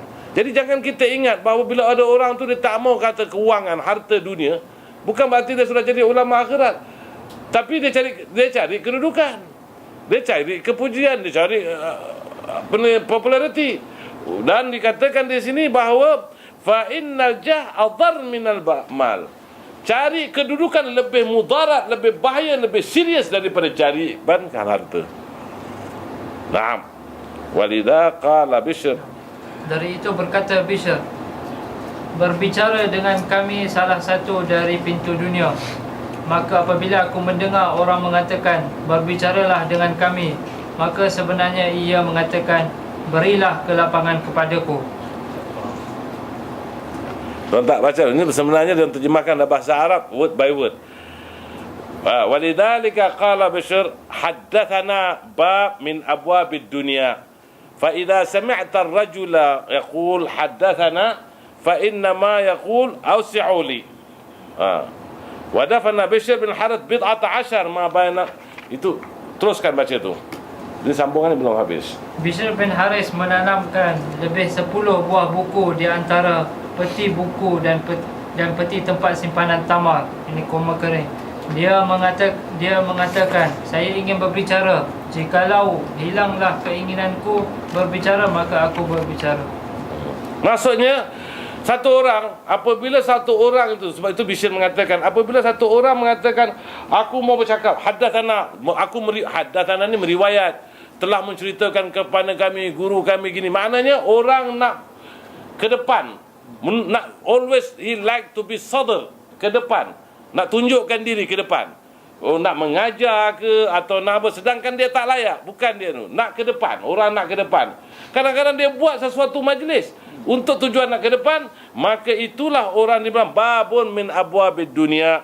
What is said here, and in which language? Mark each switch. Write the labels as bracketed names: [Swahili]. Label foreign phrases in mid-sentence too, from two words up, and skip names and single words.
[Malay] Jadi jangan kita ingat bahawa bila ada orang tu dia tak mau kata kewangan, harta dunia, bukan berarti dia sudah jadi ulama akhirat. Tapi dia cari kedudukan, dia cari kepujian, dia cari populariti. Dan dikatakan di sini bahawa [Arabic] فإن الجاه أضر من المال. [Malay] Cari kedudukan lebih mudarat, lebih bahaya, lebih serius daripada cari harta. [Arabic] نعم. ولذا قال بشر. [Malay] Dari itu berkata Bishr, berbicara dengan kami salah satu dari pintu dunia. Maka apabila aku mendengar orang mengatakan, berbicaralah dengan kami, maka sebenarnya ia mengatakan, berilah kelapangan kepadaku. Tuan tak baca, ini sebenarnya dia terjemahkan dalam bahasa Arab [English] word by word. [Arabic] ولذلك قال بشر حدثنا باب من أبواب الدنيا. فإذا سمعت الرجل يقول حدثنا فإنما يقول أوسعوا لي. ودفن بشر بن الحارث بضعة عشر ما بين. [Malay] Itu teruskan baca tu. Ini sambungannya belum habis. Bishr bin Harith menanamkan lebih 10 buah buku di antara peti buku dan peti tempat simpanan tamar. Ini koma kering. Dia mengatakan, saya ingin berbicara. Jikalau hilanglah keinginanku berbicara, maka aku berbicara. Maksudnya apabila satu orang itu, sebab itu Bishr mengatakan, apabila satu orang mengatakan aku mau bercakap, haddathana ni meriwayat, telah menceritakan kepada kami guru kami gini. Maknanya orang nak ke depan, nak [English] always he like to be [Malay] sadr, ke depan, nak tunjukkan diri ke depan. Nak mengajar ke atau nak apa, sedangkan dia tak layak. Bukan dia tu, nak ke depan. Orang nak ke depan. Kadang-kadang dia buat sesuatu majlis untuk tujuan nak ke depan, maka itulah orang dibilang [Arabic] باب من أبواب الدنيا.